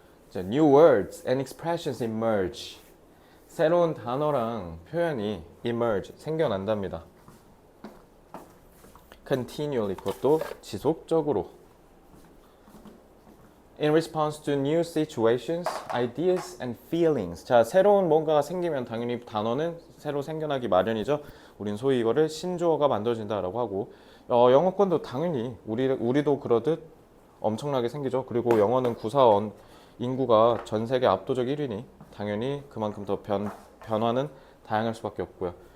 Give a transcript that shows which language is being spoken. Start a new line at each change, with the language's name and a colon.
English: 자, new words and expressions emerge.
Korean: 새로운 단어랑 표현이 emerge, 생겨난답니다. continually, 그것도 지속적으로.
English: In response to new situations, ideas and feelings.
Korean: 자, 새로운 뭔가가 생기면 당연히 단어는 새로 생겨나기 마련이죠. 우린 소위 이거를 신조어가 만들어진다라고 하고, 영어권도 당연히 우리도 그러듯 엄청나게 생기죠. 그리고 영어는 구사원 인구가 전 세계 압도적 1위니 당연히 그만큼 더 변화는 다양할 수밖에 없고요.